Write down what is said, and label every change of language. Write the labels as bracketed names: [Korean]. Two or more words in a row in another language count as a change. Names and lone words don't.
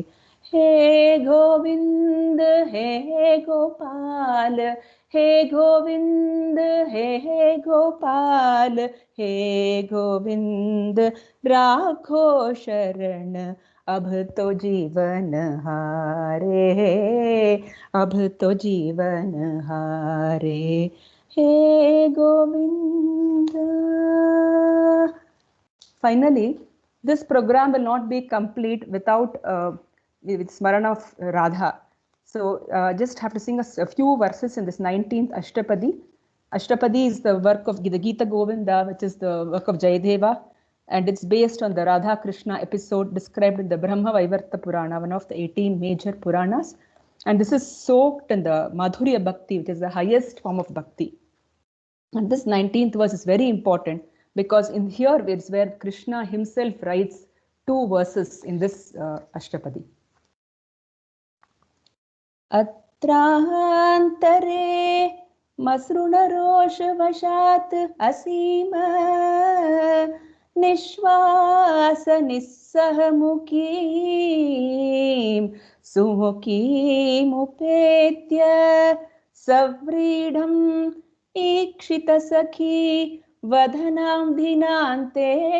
[Hindi] हे गोविंद हे गोपाल, हे गोविंद हे गोपाल, हे गोविंद राखो शरण अब तो जीवन हारे, अब तो जीवन हारे, हे गोविंद. [English] Finally, this program will not be complete without with Smarana of Radha. So just have to sing a few verses in this 19th Ashtapadi. Ashtapadi is the work of the Gita Govinda, which is the work of Jayadeva, and it's based on the Radha Krishna episode described in the Brahma Vaivarta Purana, one of the 18 major Puranas. And this is soaked in the [Sanskrit] Madhurya Bhakti, [English] which is the highest form of Bhakti. And this 19th verse is very important because in here is where Krishna himself writes 2 verses in this Ashtapadi. [Sanskrit] अत्रान्तरे मसृणरोषवशात् असीम निःश्वास निःसहमुखीम् सुमुखीम् उपेत्य सव्रीडम् ईक्षित सखी वदनम् दिनान्ते